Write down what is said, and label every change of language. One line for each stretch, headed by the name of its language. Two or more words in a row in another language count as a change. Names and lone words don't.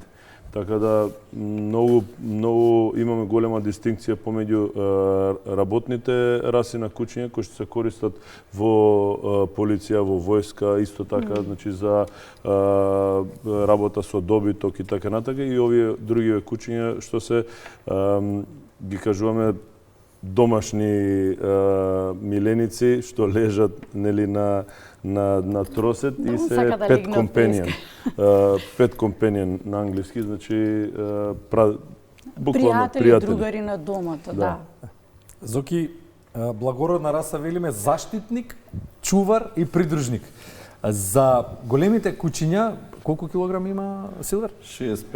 Macedonian: Така да многу имаме голема дистинкција помеѓу работните раси на кучиња кои што се користат во полиција, во војска, исто така, значи за работа со добиток и така натака, и овие други кучиња што се ги кажуваме домашни миленици што лежат нели на тросет и се
English: pet companion. Pet companion
Macedonian: на англиски, значи буквално пријатели, другари на домот, да. Зоки, благородна раса велиме заштитник, чувар и придружник. За големите кучиња, колку килограми има Силвер? 65.